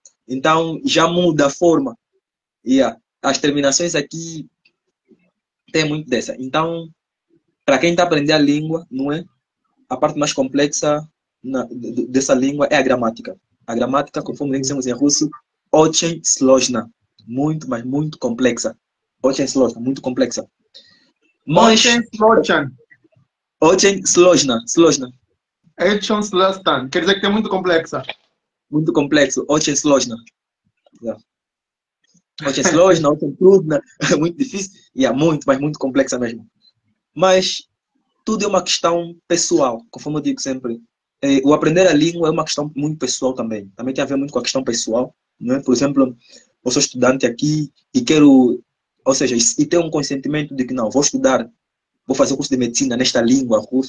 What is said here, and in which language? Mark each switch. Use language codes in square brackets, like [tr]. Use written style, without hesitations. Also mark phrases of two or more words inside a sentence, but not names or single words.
[pt] Então já muda a forma. As terminações aqui tem muito dessa. Então, para quem está aprendendo a língua, não é? A parte mais complexa dessa língua é a gramática. A gramática, conforme dizemos em russo, [ru] очень сложно. [pt] Muito, mas muito complexa. [ru] Очень сложно, [pt] muito complexa. Mas... [ru] Очень сложно. Очень сложно. [pt] Quer dizer que é muito complexa. Muito complexo. [ru] Очень сложно. Очень сложно, очень трудно. [pt] Muito difícil. Muito, mas muito complexa mesmo. Mas tudo é uma questão pessoal, conforme eu digo sempre. O aprender a língua é uma questão muito pessoal também. Também tem a ver muito com a questão pessoal. Não é? Por exemplo, eu sou estudante aqui e quero, ou seja, e tenho um consentimento de que não, vou estudar, vou fazer o curso de medicina nesta língua, russo.